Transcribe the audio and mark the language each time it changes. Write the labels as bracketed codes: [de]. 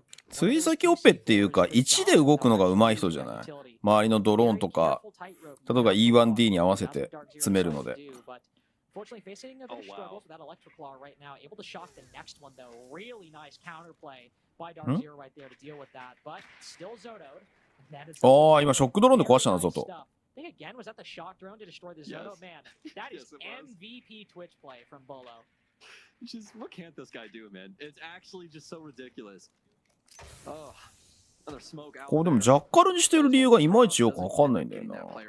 [ja] つい先オペっていうか1で動くのが上手い人じゃない？周りのドローンとか例えば E1D に合わせて詰めるので。 [en] Fortunately, facing a bit of struggle for that electric claw right now, able to shock the next one though. Really nice counterplay by Dark Zero right there to deal with that, but still Zotoed. [ja] ああ、今ショックドローンで壊したな、ゾト。 [en] I think again was that the shock drone to destroy the Zoto? Man, that is MVP Twitch play from Bolo. Just what can't this guy do, man? It's actually just so ridiculous. Oh. [ja] これでもジャッカルにしてる理由がいまいちよくわかんないんだよな。